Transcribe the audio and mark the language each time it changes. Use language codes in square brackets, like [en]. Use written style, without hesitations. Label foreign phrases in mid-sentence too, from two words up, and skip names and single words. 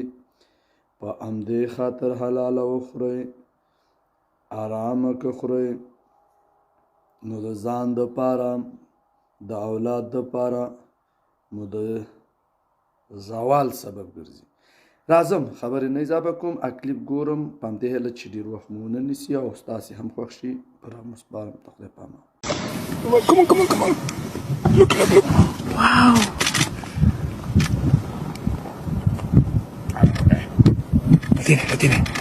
[ps] په همدې خاطر حلاله وخورئ، آرامه که خورئ نو د ځان دپاره د اولاد دپاره مو د زوال سبب ګرځي. راځم خبرې نه اضافه کوم، کلیپ ګورم، په همدې هیله چې ډېر وخت مو ونه نیسي او ستاسې هم خوښ شي. پر مسپارم د خدای په امان. [en] Come on. Look. Wow. [es] La tiene.